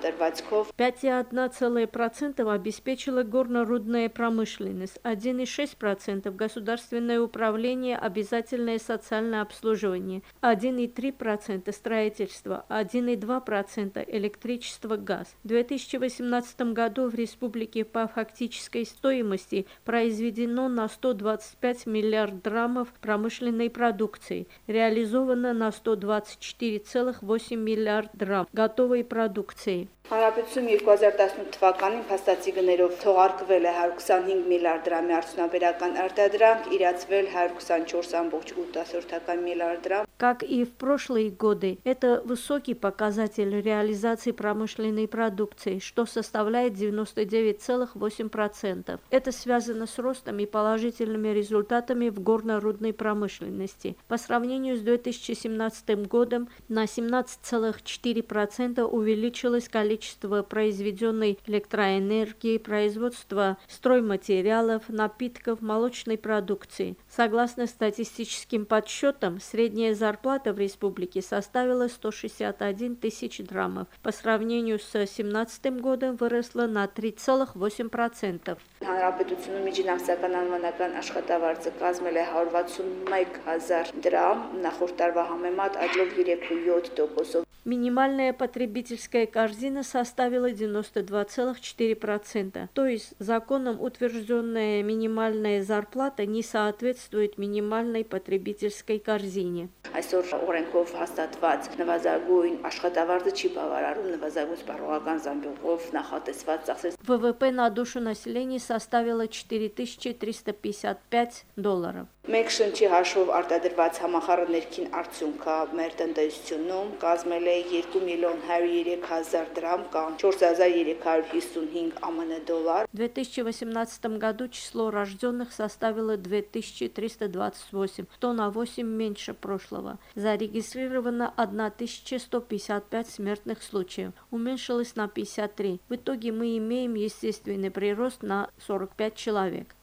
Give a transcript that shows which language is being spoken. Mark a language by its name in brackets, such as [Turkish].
[Russian] .1% обеспечила горно-рудная промышленность, 1,6% государственное управление обязательное социальное обслуживание, 1,3% строительство, 1,2% электричество, газ. В 2018 году в республике по фактической стоимости произведено на 125 миллиард драмов промышленности продукции, реализовано на 124,8 миллиард драм готовой продукции. [Armenian] Հարաբերություն 2018 թվականին փաստացի գներով թողարկվել է 125 միլիարդ դրամի արդյունաբերական արտադրանք, իրացվել 124,8 միլիարդ դրամ. [Russian] Как и в прошлые годы, это высокий показатель реализации промышленной продукции, что составляет 99,8%. Это связано с ростом и положительными результатами в горно-рудной промышленности. По сравнению с 2017 годом на 17,4% увеличилось количество произведенной электроэнергии, производства стройматериалов, напитков, молочной продукции. Согласно статистическим подсчетам, средняя зарплата зарплата в республике составила 161 тысяч драмов. По сравнению с 2017 годом выросла на 3,8%. [Armenian] Հանրապետությունում միջնակցական անվանական աշխատավարձը կազմել է 161 000 դրամ, նախորդ տարվա համեմատ աճով 3.7%. [Russian] Минимальная потребительская корзина составила 92,4%. То есть законом утвержденная минимальная зарплата не соответствует минимальной потребительской корзине. [Armenian] Այսօր օրենքով հաստատված նվազագույն աշխատավարձը չի բավարարում նվազագույն սպառողական զամբյուղով նախատեսված ծախսերը. [Russian] ՎՎՊ-ն на душу населения составило $4,355. [Armenian] Մեկ շնչի հաշվով արտադրված համախառը ներքին արդյունքը մեր տնտեսությունում կազմել է 2,103,000 դրամ կամ 4,355 ԱՄՆ դոլար. [Russian] 2018 году число рождённых составило 2328, то на 8 меньше прошлого. Зарегистрировано 1155 смертных случаев, уменьшилось на 53. В итоге мы имеем естественный прирост на 45 человек.